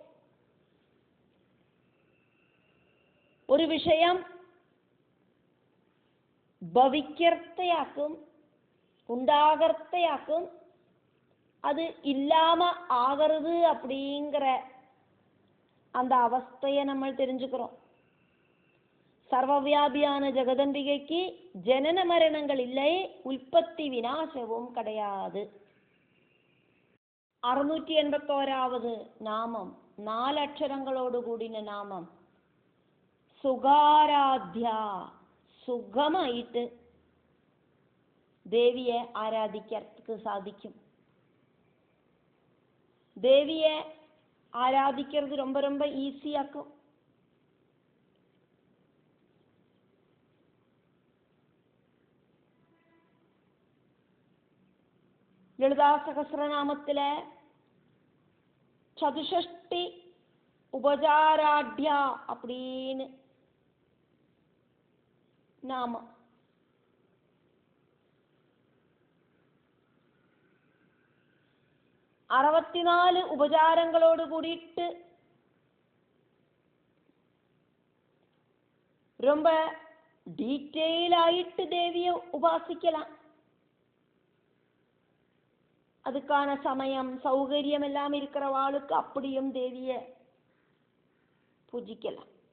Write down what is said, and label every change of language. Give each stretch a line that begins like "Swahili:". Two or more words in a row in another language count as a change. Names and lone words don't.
Tamil: ஒரு விஷயம் பவிக்கிறதையாக்கும், உண்டாகிறதையாக்கும், அது இல்லாம ஆகிறது அப்படிங்கிற அந்த அவஸ்தையை நம்ம தெரிஞ்சுக்கிறோம். சர்வவியாபியான ஜெகதம்பிகைக்கு ஜனன மரணங்கள் இல்லை, உற்பத்தி விநாசமும் கிடையாது. 681வது நாமம், 4 அக்ஷரங்களோடு கூடின நாமம் സുഖാരാധ്യ.
Malayalam: സുഖമായിട്ട് ദേവിയെ ആരാധിക്കർക്ക് സാധിക്കും.
Tamil: ദേവിയെ ആരാധിக்கிறது ரொம்ப ரொம்ப ஈஸியாக்கும்.
Malayalam: ലളിതാ സഹസ്രനാമത്തിലെ ചതുഷ്ടി ഉപചാരാഢ്യ
Tamil: அப்படின்னு நாமம்.
Malayalam: അറുപത്തിനാല് ഉപചാരങ്ങളോട് കൂടിയിട്ട്
Tamil: ரொம்ப டீட்டெயில் ஆயிட்டு தேவியை உபாசிக்கலாம். அதுக்கான சமயம் சௌகரியம் எல்லாம் இருக்கிறவாளுக்கு அப்படியும் தேவியை பூஜிக்கலாம்.